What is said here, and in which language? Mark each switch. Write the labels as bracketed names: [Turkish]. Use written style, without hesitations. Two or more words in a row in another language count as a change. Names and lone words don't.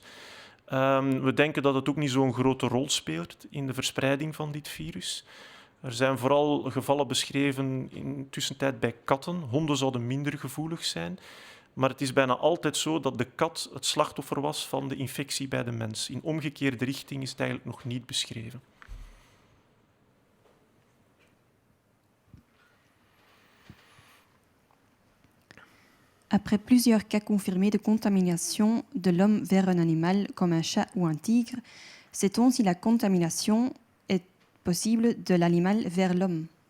[Dutch] We denken dat het ook niet zo'n grote rol speelt in de verspreiding van dit virus. Er zijn vooral gevallen beschreven in de tussentijd bij katten. Honden zouden minder gevoelig zijn. Maar het is bijna altijd zo dat de kat het slachtoffer was van de infectie bij de mens. In omgekeerde richting is het eigenlijk nog niet beschreven. [French] Après plusieurs cas confirmés de contamination de l'homme vers un animal comme un chat ou un tigre, sait-on si la contamination est possible de l'animal vers l'homme?